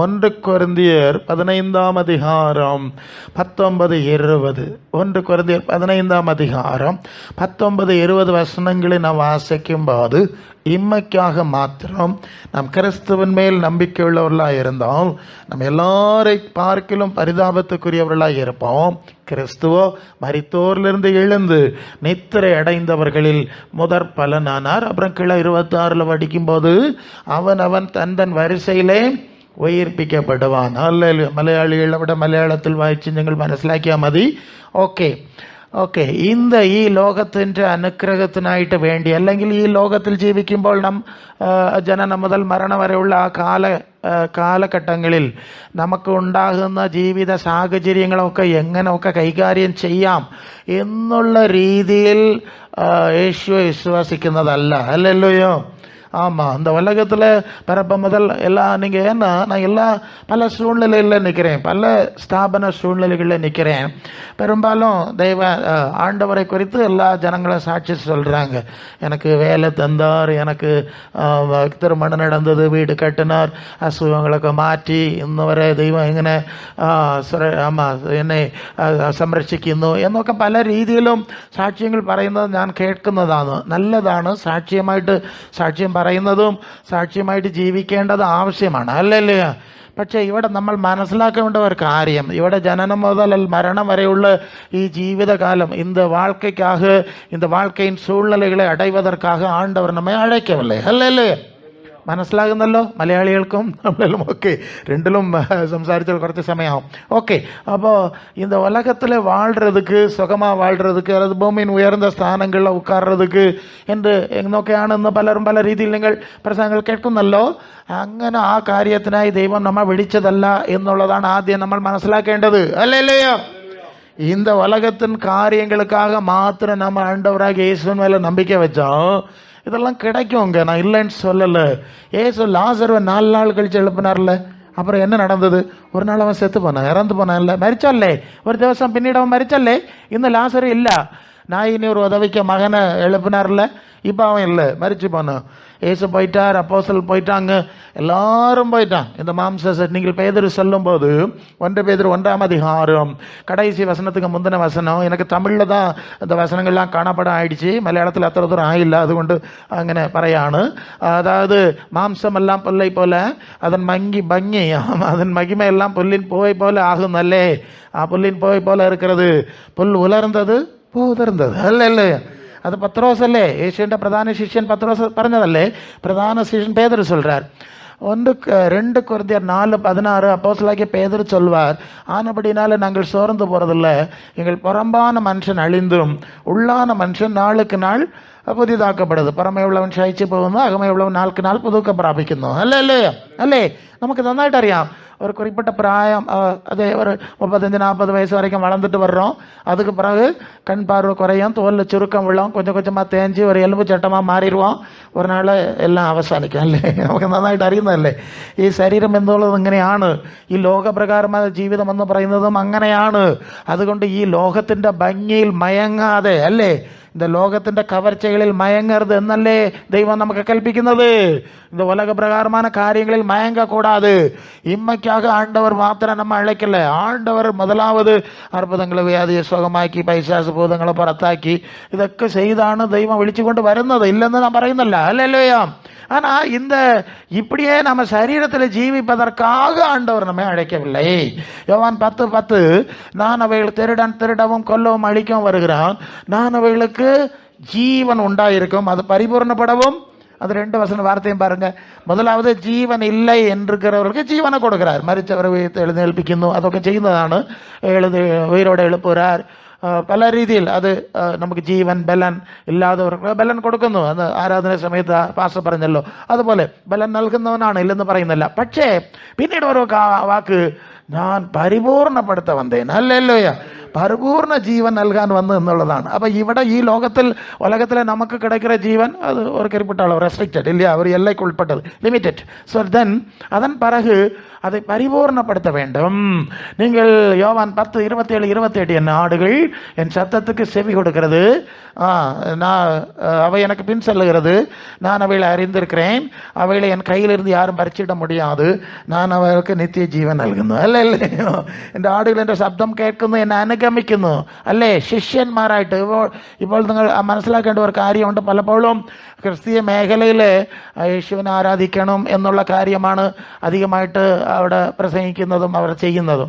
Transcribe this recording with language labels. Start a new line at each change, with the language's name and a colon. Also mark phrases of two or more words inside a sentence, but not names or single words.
Tamil: 1 கொரிந்தியர் 15ஆம் அதிகாரம் 19-20 1 கொரிந்தியர் 15ஆம் அதிகாரம் 19-20 வசனங்களை நாம் வாசிக்கும் போது, இம்மைக்காக மாத்திரம் நாம் கிறிஸ்துவின் மேல் நம்பிக்கை உள்ளவர்களாக இருந்தால் நம்ம எல்லாரை பார்க்கிலும் பரிதாபத்துக்குரியவர்களாக இருப்போம். கிறிஸ்துவோ மரித்தோரிலிருந்து எழுந்து நித்திரை அடைந்தவர்களில் முதற் பலனானார். அப்புறம் கீழே 26 படிக்கும்போது அவன் தன் வரிசையிலே உயிர்ப்பிக்கப்படுவான்.
Malayalam: அல்ல മലയാളികളെ വിட മലയാളത്തിൽ വായിച്ച് ഞങ്ങൾ മനസ്സിലാക്കിയാൽ മതി. ഓക്കെ இந்த ഈ ലോകത്തിൻ്റെ അനുഗ്രഹത്തിനായിട്ട് വേണ്ടി, അല്ലെങ്കിൽ ഈ ലോകത്തിൽ ജീവിക്കുമ്പോൾ ജനനം മുതൽ മരണം വരെയുള്ള ആ കാലഘട്ടങ്ങളിൽ നമുക്ക് ഉണ്ടാകുന്ന ജീവിത സാഹചര്യങ്ങളൊക്കെ എങ്ങനെയൊക്കെ കൈകാര്യം ചെയ്യാം എന്നുള്ള രീതിയിൽ യേശുവെ വിശ്വസിക്കുന്നതല്ല. അല്ലല്ലോയോ?
Tamil: ஆமாம், இந்த உலகத்தில் பிறப்ப முதல் எல்லாம் நீங்கள் ஏன்னா நான் பல சூழ்நிலைகளில் நிற்கிறேன், பல ஸ்தாபன சூழ்நிலைகளில் நிற்கிறேன். பெரும்பாலும் ஆண்டவரை குறித்து எல்லா ஜனங்களும் சாட்சி சொல்கிறாங்க. எனக்கு வேலை தந்தார், எனக்கு திருமணம் நடந்தது, வீடு கட்டினார், அசுகங்களுக்கு
Malayalam: മാറ്റി ഇന്ന് വരെ ദൈവം എങ്ങനെ എന്നെ സംരക്ഷിക്കുന്നു എന്നൊക്കെ പല രീതിയിലും സാക്ഷ്യങ്ങൾ പറയുന്നത് ഞാൻ കേൾക്കുന്നതാണ്. നല്ലതാണ്. സാക്ഷ്യം പറയുന്നതും സാക്ഷ്യമായിട്ട് ജീവിക്കേണ്ടത് ആവശ്യമാണ്. അല്ലല്ലേ? പക്ഷേ ഇവിടെ നമ്മൾ മനസ്സിലാക്കേണ്ട ഒരു കാര്യം, ഇവിടെ ജനനം മുതൽ മരണം വരെയുള്ള ഈ ജീവിതകാലം
Tamil: இந்த வாழ்க்கையின் சூழ்நிலைகளை அடைவதற்காக ஆண்டவர் நம்மை அழைக்கவில்லை. அல்ல?
Malayalam: മനസ്സിലാകുന്നല്ലോ മലയാളികൾക്കും നമ്മളും. ഓക്കെ, ரெண்டிலும் സംസാരിച്ചാൽ കുറച്ച് സമയമാகும்.
Tamil: ஓகே, அப்போது இந்த உலகத்தில் வாழ்கிறதுக்கு, சுகமாக வாழ்கிறதுக்கு, அல்லது பூமியின் உயர்ந்த ஸ்தானங்களில் உட்கார்றதுக்கு என்று എന്നൊക്കെയാണ് ഇന്ന് പലരും പല രീതിയിൽ നിങ്ങൾ പ്രസംഗങ്ങൾ കേൾക്കുന്നല്ലോ.
Malayalam: അങ്ങനെ ആ കാര്യത്തിനായി ദൈവം നമ്മെ വിളിച്ചതല്ല എന്നുള്ളതാണ് ആദ്യം നമ്മൾ മനസ്സിലാക്കേണ്ടത്. അല്ലല്ലയോ?
Tamil: இந்த உலகத்தின் காரியங்களுக்காக மாத்திரம் நம்ம ஆண்டவராக இயேசுவின் மேலே நம்பிக்கை வச்சோம், இதெல்லாம் கிடைக்குங்க. நான் இல்லைன்னு சொல்லலை. ஏசு லாசர்வை 4 நாள் கழிச்சு எழுப்பினார்ல. அப்புறம் என்ன நடந்தது? ஒரு நாள் அவன் செத்து போனான், இறந்து போனான். இல்லை,
Malayalam: മരിച്ചല്ലേ. ഒരു ദിവസം പിന്നീട് അവൻ മരിച്ചല്ലേ.
Tamil: இந்த லாசர் இல்லை. நாயினி ஒரு உதவிக்க மகனை எழுப்பினார்ல. இப்போ அவன் இல்லை, மரிச்சு போனான். ஏசு போயிட்டார், அப்போஸ்தலர் போயிட்டாங்க, எல்லாரும் போயிட்டான். இந்த மாம்ச நீங்கள் பேதுரு சொல்லும்போது 1 பேதுரு 1ஆம் அதிகாரம் கடைசி வசனத்துக்கு முந்தின வசனம், எனக்கு தமிழில் தான் இந்த வசனங்கள்லாம் காணப்பட ஆயிடுச்சு, மலையாளத்தில் அத்தனை தூரம் ஆயில்ல,
Malayalam: അതുകൊണ്ട് അങ്ങനെ പറയാണ്.
Tamil: அதாவது மாம்சமெல்லாம் புல்லை போல அதன் பங்கி அதன் மகிமையெல்லாம் புல்லின் பூவை போல ஆகுന്നല്ലേ.
Malayalam: ആ പുല്ലിൻ
Tamil: പൂவை போல இருக்கிறது. புல் உலர்ந்தது, பூ உதிர்ந்தது. அல்ல? அது பத்ரோஸ் அல்லே,
Malayalam: യേശുവിൻ്റെ പ്രധാന ശിഷ്യൻ പത്രോസ് പറഞ്ഞതല്ലേ. പ്രധാന ശിഷ്യൻ പേതുരു சொல்கிறார்.
Tamil: ரெண்டு கொரிந்தியர் 4:16 அப்போஸ்தலனாகிய பேதுரு சொல்வார், ஆனபடினால நாங்கள் சோர்ந்து போகிறதில்ல, எங்கள் புறம்பான மனுஷன் அழிந்தும் உள்ளான மனுஷன் நாளுக்கு நாள் പുതിയതാക്കപ്പെടുന്നത്.
Malayalam: പുറമേ ഉള്ളവൻ ക്ഷയിച്ചു പോകുന്നു, അകമേ ഉള്ളവൻ നാൾക്ക് നാൾ പുതുക്കം പ്രാപിക്കുന്നു. അല്ലേ നമുക്ക് നന്നായിട്ട് അറിയാം.
Tamil: ஒரு குறிப்பிட்ட பிராயம், அதே ஒரு 35-40 வயசு வரைக்கும் வளர்ந்துட்டு வர்றோம். அதுக்கு பிறகு கண் பார்வை குறையும், தோலில் சுருக்கம் விழும், கொஞ்சம் கொஞ்சமாக தேஞ்சு ஒரு எலும்பு சட்டமாக മാറിடுவோം.
Malayalam: ഒരു നാൾ എല്ലാം അവസാനിക്കും. അല്ലേ? നമുക്ക് നന്നായിട്ട് അറിയുന്നതല്ലേ ഈ ശരീരം എന്നുള്ളത് ഇങ്ങനെയാണ്. ഈ ലോകപ്രകാരമായ ജീവിതം എന്ന് പറയുന്നതും അങ്ങനെയാണ്. അതുകൊണ്ട് ഈ ലോകത്തിൻ്റെ ഭംഗിയിൽ മയങ്ങാതെ, അല്ലേ,
Tamil: இந்த லோகத்தின் கவர்ச்சிகளில் மயங்கிறது എന്നല്ലേ தெய்வம் நமக்கு கல்பிக்கிறது. இந்த உலக பிரகாரமான காரியங்களில் மயங்கக்கூடாது. இம்மைக்காக ஆண்டவர் மாத்திரம் நம்ம அழைக்கல.
Malayalam: ஆண்டவர் முதலாவது அற்புதங்களை வியாதியை சுகமாக்கி പൈശാച ഭൂതങ്ങളെ പുറത്താക്കി ഇതൊക്കെ ചെയ്താണ് ദൈവം വിളിച്ചുകൊണ്ട് വരുന്നത്. ഇല്ലെന്ന് நான் പറയുന്നില്ല. அல்லேலூயா.
Tamil: ஆனால் இந்த இப்படியே நம்ம சரீரத்தில் ஜீவிப்பதற்காக ஆண்டவர் நம்மை அழைக்கவில்லை. யோவான் 10:10 நான் அவைகள் திருடவும் கொல்லவும் அழிக்கவும் வருகிறான், நான் அவைகளுக்கு ஜீவன் உண்டாயிருக்கும், அது பரிபூர்ணப்படவும். அது 2 வசன வார்த்தையும் பாருங்க. முதலாவது ജീവൻ இல்லை என்றிருக்கிறவருக்கு ജീവனை கொடுக்கிறார்,
Malayalam: മരിച്ചവരെ എഴുന്നേൽപ്പിക്കുന്നു, അതൊക്കെ ചെയ്യുന്നതാണ്. ഉയരോടെ എഴുപ്പുறார். പല രീതിയിൽ അത് നമുക്ക് ജീവൻ ബലൻ ഇല്ലാത്തവർക്ക് ബലൻ കൊടുക്കുന്നു. അത് ആരാധന സമയത്ത് പാസ്റ്റർ പറഞ്ഞല്ലോ, അതുപോലെ ബലൻ നൽകുന്നവനാണ്, ഇല്ലെന്ന് പറയുന്നില്ല. പക്ഷേ പിന്നീട് ഒരു വാക്ക്, ഞാൻ പരിപൂർണപ്പെടുത്ത വന്നേൻ.
Tamil: அல்லேலூயா. பரிபூர்ண ஜீவன்
Malayalam: നൽകാൻ വന്നു എന്നുള്ളതാണ്. അപ്പം ഇവിടെ ഈ
Tamil: உலகத்தில் நமக்கு கிடைக்கிற ஜீவன் அது ஒரு குறிப்பிட்ட அளவு ரெஸ்ட்ரிக்டட் இல்லையா, ஒரு எல்லைக்கு உட்பட்டது, லிமிட்டட்.
English: So then
Tamil: அதன் பிறகு அதை பரிபூர்ணப்படுத்த வேண்டும். நீங்கள் யோவான் 10:27-28 என் ஆடுகள் என் சத்தத்துக்கு செவி கொடுக்கிறது, நான் அவை எனக்கு பின் செல்லுகிறது, நான் அவைகளை அறிந்திருக்கிறேன், அவைகளை என் கையிலிருந்து யாரும் பறிச்சிட முடியாது, நான்
Malayalam: അവർക്ക് നിത്യ ജീവൻ നൽകുന്നു. അല്ലല്ലോ, എൻ്റെ ആടുകൾ എൻ്റെ ശബ്ദം കേൾക്കുന്നു, എന്നെ അനുഗമിക്കുന്നു. അല്ലേ? ശിഷ്യന്മാരായിട്ട് ഇപ്പോൾ നിങ്ങൾ മനസ്സിലാക്കേണ്ട ഒരു കാര്യമുണ്ട്. പലപ്പോഴും ക്രിസ്തീയ മേഖലയിൽ യേശുവിനെ ആരാധിക്കണം എന്നുള്ള കാര്യമാണ് അധികമായിട്ട് അവിടെ പ്രസംഗിക്കുന്നതും അവർ ചെയ്യുന്നതും.